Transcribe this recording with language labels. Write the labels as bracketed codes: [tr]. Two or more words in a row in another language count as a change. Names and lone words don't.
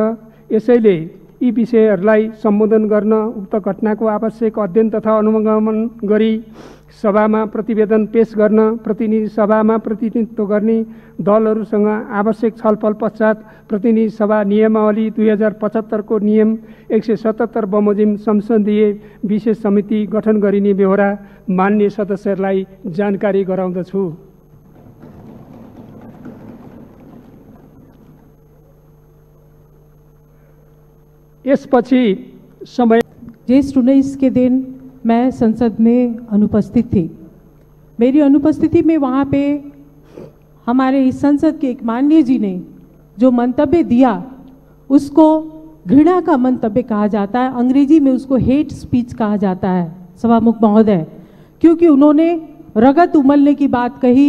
[ne] यसैले यी विषयहरूलाई सम्बोधन गर्न उक्त घटनाको आवश्यक अध्ययन तथा अनुगमन गरी सभामा प्रतिवेदन पेश गर्न प्रतिनिधि सभामा प्रतिनिधित्व गर्ने दलहरूसँग आवश्यक छलफल पश्चात प्रतिनिधि सभा नियमावली 2075 को नियम 177 बमोजिम संसदीय विशेष समिति गठन गरिने बेहोरा मान्य सदस्यहरूलाई जानकारी गराउँदछु। यसपछि समय [hi] ज्येष्ठ 19 के दिन मैं संसद में अनुपस्थित थी। मेरी अनुपस्थिति में वहाँ पे हमारे इस संसद के एक माननीय जी ने जो मंतव्य दिया उसको घृणा का मंतव्य कहा जाता है, अंग्रेजी में उसको [en] hate speech [hi] कहा जाता है सभामुख महोदय, क्योंकि उन्होंने रगत उमलने की बात कही।